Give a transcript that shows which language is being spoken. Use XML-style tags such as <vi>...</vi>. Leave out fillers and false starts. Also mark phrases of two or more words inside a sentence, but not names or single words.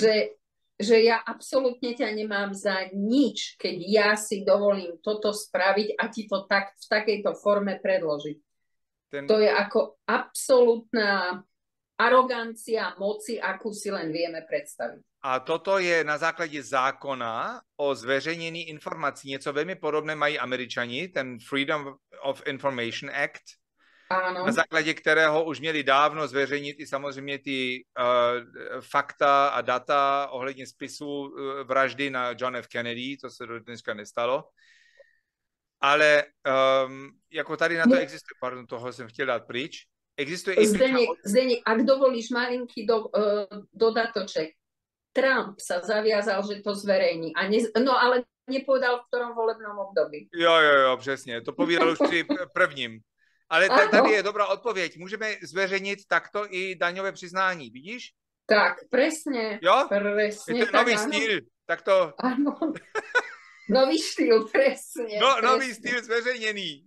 <sk>Že ja absolútne ťa nemám za nič, keď ja si dovolím toto spraviť a ti to tak v takejto forme predložiť. To je ako absolútna arogancia moci, akú si len vieme predstaviť.</sk> <cs>A toto je na základě zákona o zveřejnění informací. Něco velmi podobné mají Američani, ten Freedom of Information Act, ano. Na základě kterého už měli dávno zveřejnit i samozřejmě ty fakta a data ohledně spisu vraždy na John F. Kennedy, to se do dneska nestalo. Ale jako tady na to existuje, pardon, toho jsem chtěl dát pryč, existuje i...</cs> <sk>Zdeněk, ak dovolíš malinký dodatoček, Trump sa zaviazal, že to zverejní. No ale nepovedal, v ktorom volebnom období.</sk> <cs>Jo, přesně. To povídal už při prvním. Ale tady je dobrá odpověď. Můžeme zveřejnit takto i daňové přiznání, vidíš?</cs> <sk>Tak, presne.</sk> <cs>Jo?</cs> <sk>Presne,</sk> <cs>je to nový styl. Tak to... Ano. Nový styl, presne. No, nový styl zveřejněný.</cs>